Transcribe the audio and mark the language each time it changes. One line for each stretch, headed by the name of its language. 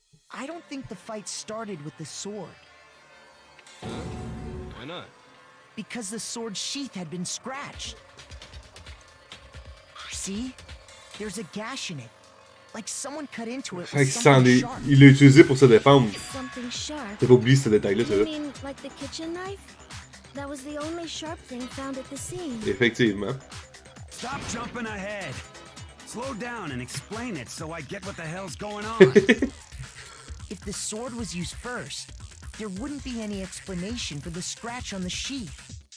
English: I don't think the fight started with the sword. Why not? Because the sword's sheath had been scratched. See? There's a gash in it. Like someone cut into it with something sharp.
French: Il l'a utilisé pour se défendre.
English: Something sharp.
French: T'as pas oublié ce détail-là,
English: You mean like the kitchen knife? That was the only sharp thing found at the scene.
French: Effectivement.
English: Stop jumping ahead. Slow down and explain it so I get what the hell's going on. If the sword was used first, there wouldn't be any explanation for the scratch on the sheath.